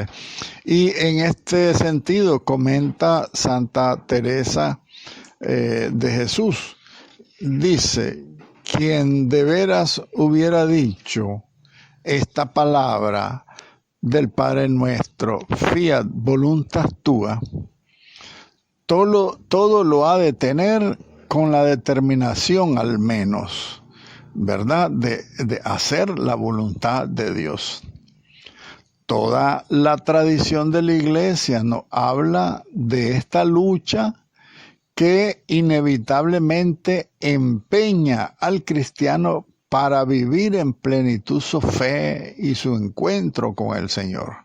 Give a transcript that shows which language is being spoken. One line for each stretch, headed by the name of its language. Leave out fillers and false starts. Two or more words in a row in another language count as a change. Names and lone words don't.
Spanish: Y en este sentido comenta Santa Teresa de Jesús, dice, quien de veras hubiera dicho esta palabra del Padre Nuestro,
Latin: fiat voluntas tua,
Spanish: todo lo ha de tener con la determinación al menos, ¿verdad?, de hacer la voluntad de Dios. Toda la tradición de la Iglesia nos habla de esta lucha que inevitablemente empeña al cristiano para vivir en plenitud su fe y su encuentro con el Señor.